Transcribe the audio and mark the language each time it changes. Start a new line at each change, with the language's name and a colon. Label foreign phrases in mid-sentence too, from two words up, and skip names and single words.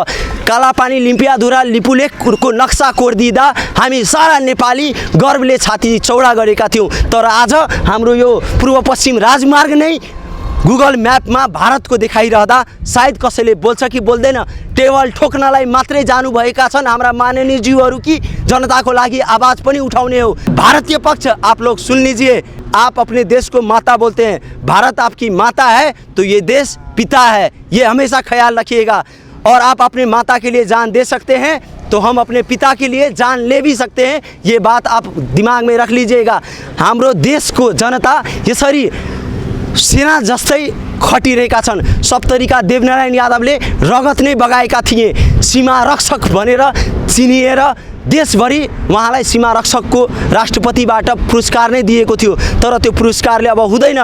Nepali: कालापानी, लिम्पियाधुरा, लिपुलेखको नक्सा कोर्दिँदा हामी सारा नेपाली गर्वले छाती चौडा गरेका थियौँ तर आज हाम्रो यो पूर्व पश्चिम राजमार्ग नै गुगल म्यापमा भारतको देखाइरहँदा सायद कसैले बोल्छ कि बोल्दैन? टेबल ठोक्नलाई मात्रै जानुभएका छन् हाम्रा माननीय ज्यूहरू कि जनताको लागि आवाज़ पनि उठाउने हो?
Hindi: भारतीय पक्ष आप लोग सुन लीजिए, आप अपने देश को माता बोलते हैं, भारत आपकी माता है तो ये देश पिता है, ये हमेशा ख्याल रखिएगा। और आप अपने माता के लिए जान दे सकते हैं तो हम अपने पिता के लिए जान ले भी सकते हैं, ये बात आप दिमाग में रख लीजिएगा।
Nepali: हाम्रो देशको जनता यसरी सेना जस्तै खटिरहेका छन्। सप्तरीका देवनारायण यादवले रगत नै बगाएका थिए, सीमा रक्षक भनेर चिनिएर देशभरि उहाँलाई सीमा रक्षकको राष्ट्रपतिबाट पुरस्कार नै दिएको थियो तर त्यो पुरस्कारले अब हुँदैन।